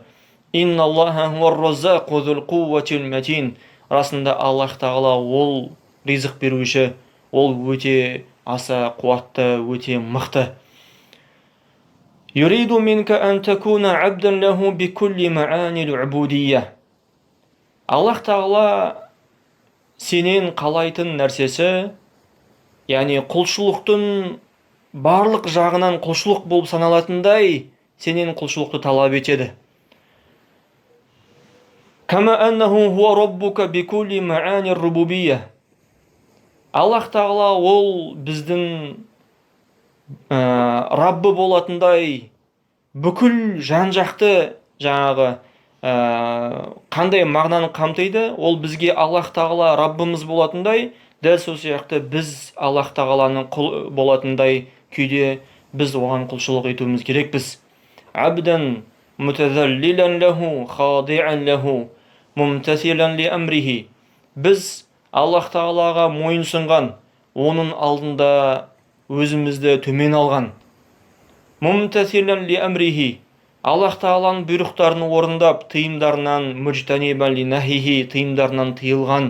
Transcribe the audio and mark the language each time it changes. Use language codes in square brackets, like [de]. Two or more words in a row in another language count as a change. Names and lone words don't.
[ar] إن الله هو الرزاق ذو القوة المتين. [kk] Расында Аллах тағала ол ризық беруші, ол өте аса қуатты, өте мықты. [ar] يريد منك أن تكون عبدا له بكل معاني العبودية. [kk] Аллах тағала сенен қалайтын нәрсесі, яғни құлшылықтың барлық жағынан құлшылық болып саналатындай сенен құлшылықты талап етеді. [ar] كما أنه هو ربك بكل معاني الربوبية. [kk] Аллах тағала ол біздің Раббы болатындай бүкіл жан-жақты жаңағы қандай мағынаны қамтиды, ол бізге Аллах тағала Раббымыз болатындай, дәл сол сияқты біз Аллах тағаланың құл болатындай күйде біз оған құлшылық етуіміз керекпіз. [ar] عبدا متذللا له، خاضعا له، ممتثلا لأمره. [kk] Біз Аллах тағалаға мойынсұнған, оның алдында өзімізді төмен алған. [ar] ممتثلا لأمره. [kk] Аллах тағаланың бұйрықтарын орындап, тыйымдарынан [ar] مجتنبا لنهيه, [kk] тыйымдарынан тыйылған.